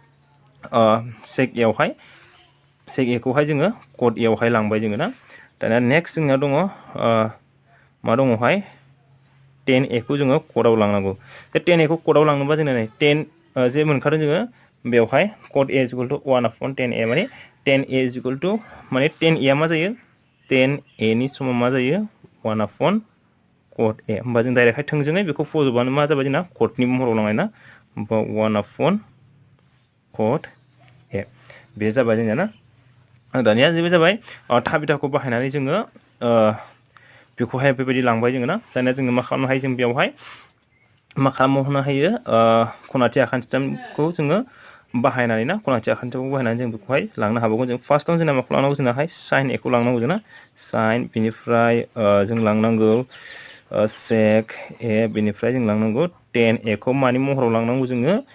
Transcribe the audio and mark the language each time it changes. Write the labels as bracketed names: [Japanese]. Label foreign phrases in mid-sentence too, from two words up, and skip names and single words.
[Bodo] सेक ए खौहाय जोङो कट ए आवहाय लांबाय जोङो ना दाना नेक्स्ट जोंना दङ मा दङहाय 10 ए खौ जोङो कटआव लांनांगौ बे 10 ए खौ कटआव लांनोबा जोंना नै 10 जे मोनखादों जोङो बेवहाय कट ए [English] is equal to 1 upon [Bodo] 10 ए माने 10 ए [English] is equal to [Bodo] माने 10 ए मा जायो 10 ए नि समाव मा जायो [English] 1 upon cot A [Bodo] होमबा जों डाइरेक्टहाय थोंजोङै बेखौ फज'बानो मा जाबाय जोंना कटनि महराव लांनाय ना होमबा 1 अपॉन कट ए बे जाबाय जोंना ना दानिया बे जाबाय थाबिथाखौ बाहायनानै जोङो बेखौहाय बेबायदि लांबाय जोङो ना दानिया जोङो मा खालामनो हायो जों बेवहाय मा खालामनो हायो खनाथि आखान्थिथामखौ जोङो बाहायनानै ना खनाथि आखान्थिखौ बाहायनानै जों बेखौहाय लांनो हाबावगोन जों फार्स्टआव जोंना माखौ लांनांगौ जोंनाहाय साइन ए खौ लांनांगौ जोंना साइन बिनिफ्राय जों लांनांगौ सेक ए बिनिफ्राय जों लांनांगौ 10 ए खौ मानि महराव लांनांगौ जोङो